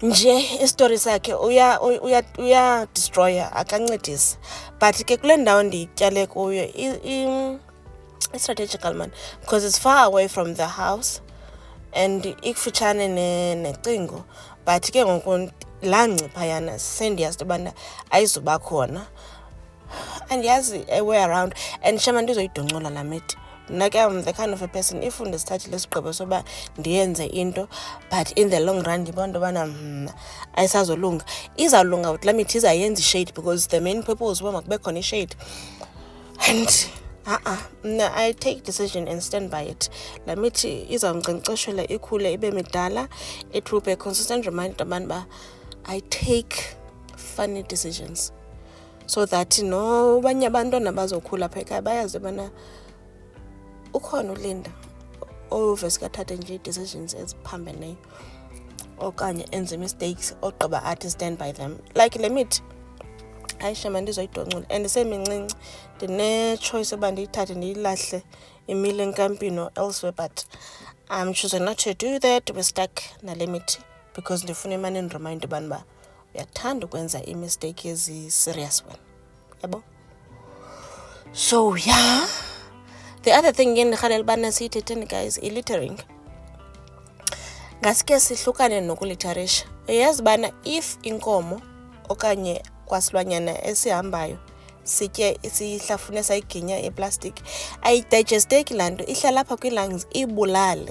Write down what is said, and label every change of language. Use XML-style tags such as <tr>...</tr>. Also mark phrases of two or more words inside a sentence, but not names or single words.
<xh>nje istory sakhe uya destroyer akancedisa.</xh> <en>But</en> <xh>ke kule ndawo ndiyityale kuyo</xh> <en>it's strategical man, because it's far away from the house and</en> <xh>ikufutshane necingo. But ke ngoku laa ngciphayana sendiyazi into yobana ayizuba khona, andiyazi</xh> <en>a way around.</en> <xh>And shama ndizoyidoncola laa meeting. Mna ke</xh> <en>I'm the kind of a person, if</en> <xh>ndisithathile isigqibo soba ndiyenze into</xh> <en>but in the long run</en> <xh>ndibona into yobana ayisazolunga, izawulunga laa mithi izayenza ishade,</xh> <en>because the main purpose</en> <xh>uba makube khona ishade.</xh> <en>And mna I take decision and stand by it.</en> <xh>Laa mithi izawunkcenkceshela ikhule ibe midala.</xh> <en>It will be a consistent reminder</en> <xh>abantu uba</xh> <en>I take funny decisions, so that</en> <xh>nobanye abantwana bazokhula apha ekhaya bayazi ubana ukhona uLinda oveske athathe nje ii-decisions eziphambeneyo okanye enze mistakes ogqiba athi</xh> <en>stand by them.</en> <xh>Like le mithi ayishama ndizoyidoncola, and semincinci ndine-choice yoba ndiyithathe ndiyilahle imile enkampini</xh> <en>or elsewhere, but I'm choosing not to do that. We're stuck</en> <xh>nale mithi because ndifuna imane ndiremind ubani uba uyathanda ukwenza imistake ezi-</xh> <en>serious one,</en> <xh>yabo.</xh> <en>So yeah, the other thing</en> <xh>ndirhalela ubana siyithetheni</xh> <en>guys, i-littering.</en> <xh>Ngaske sihlukane nokulitharisha. Uyazi ubana if inkomo okanye kwasilwanyana esihambayo sitye sihlafune sayiginya eplastic, ayidigesteki laa nto, ihlala apha kwii-lungs ibulale.</xh>